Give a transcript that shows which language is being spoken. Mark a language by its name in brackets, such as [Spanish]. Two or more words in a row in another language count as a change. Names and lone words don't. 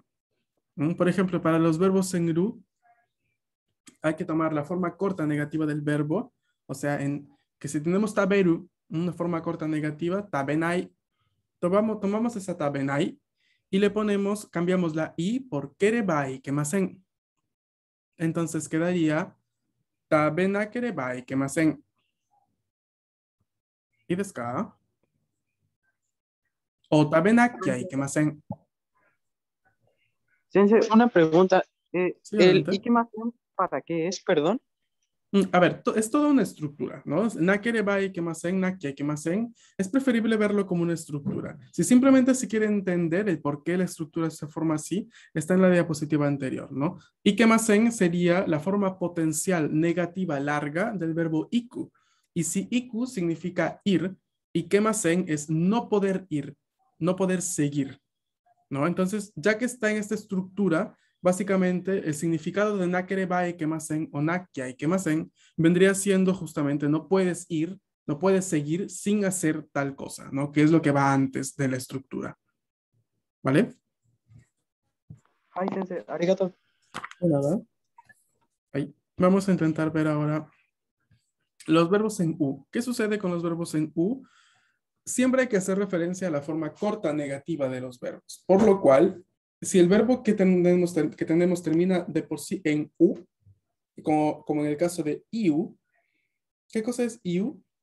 [Spanish] Por ejemplo, para los verbos senru, hay que tomar la forma corta negativa del verbo, o sea, que si tenemos taberu, una forma corta negativa, tabenai, tomamos esa tabenai y le ponemos, cambiamos la i por [Japanese] ければいけません. [Spanish] Entonces quedaría [Japanese] たべなければいけません. [Spanish] ¿Y desu ka? O [Japanese] たべなきゃいけません. [Spanish] Sensei, una pregunta. Sí, El adelante. [Japanese] いけません [Spanish] ¿Para qué es, perdón? A ver, es toda una estructura, ¿no? [Japanese] なければいけません、なきゃいけません. [Spanish] Es preferible verlo como una estructura. Si simplemente se quiere entender el por qué la estructura se forma así, está en la diapositiva anterior, ¿no? Ikemasen sería la forma potencial negativa larga del verbo iku. Y si iku significa ir, ikemasen es no poder ir, no poder seguir, ¿no? Entonces, ya que está en esta estructura, básicamente el significado de [Japanese] なければいけません [Spanish] o [Japanese] なきゃいけません [Spanish] vendría siendo justamente no puedes ir, no puedes seguir sin hacer tal cosa, ¿no? Que es lo que va antes de la estructura. ¿Vale? Ay, [Japanese] 先生、ありがとう. [Spanish] De nada. Ahí. Vamos a intentar ver ahora los verbos en U. ¿Qué sucede con los verbos en U? Siempre hay que hacer referencia a la forma corta negativa de los verbos. Por lo cual, si el verbo que tenemos termina de por sí en U, como en el caso de iu, ¿qué cosa es iu?